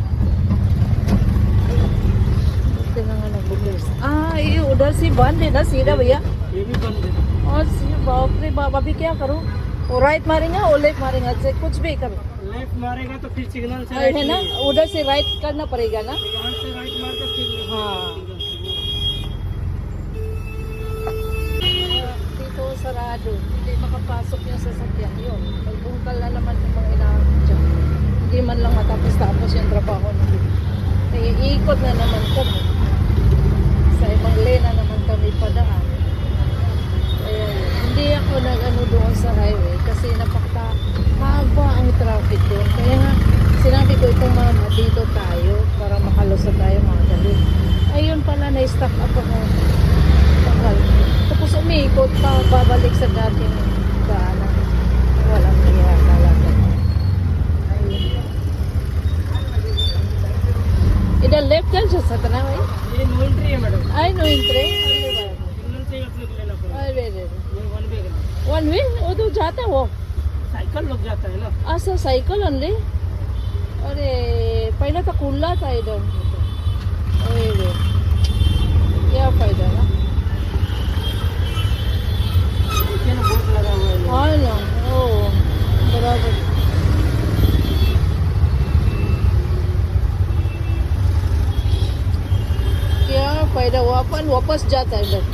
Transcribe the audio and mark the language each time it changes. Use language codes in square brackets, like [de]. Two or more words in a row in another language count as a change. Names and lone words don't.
[hi] ये उधर से बंद है ना सीधा भैया? ये भी बंद है। और बाप रे बाप, अभी क्या करूं? वो राइट मारेंगे और लेफ्ट मारेंगे, से कुछ भी करो। लेफ्ट मारेगा तो फिर सिग्नल से है ना, उधर से राइट करना पड़ेगा ना? यहाँ से राइट मार कर फिर हाँ। [tl] Dito sarado, hindi makapasok yung sasakyan yun. Magbungkal na naman yung mga inaanap dyan. Hindi man lang matapos-tapos yung trabaho nila. Kaya iikot na naman kami. Sa ibang lane na naman kami padaan. Kaya hindi ako nag-ano doon sa highway kasi mahaba ang traffic doon. Kaya nga, sinabi ko itong mama, dito tayo para makalusot tayo mga galit. Ayun pala, na-stuck up ako. Takal. Tapos umiikot pa, babalik sa dating daanan. Walang niya talaga. [hi] इधर लेफ्ट चल सकता है भाई? ये [en] no entry [hi] है मैडम। [en] I no entry [hi] सिग्नल से अपने को लेना पड़ेगा। अरे ये [en] one way [hi] है। [en] one way [hi] वो तो जाता है वो साइकिल लोग जाता है ना। [mr] असं सायकल आणले अरे पहिला तर खुल्ला [hi] था इधर अरे क्या फायदा ना देखिए ना बोर्ड लगा हुआ है। हाँ ना ओ बराबर क्या फायदा वो अपन वापस जाता है इधर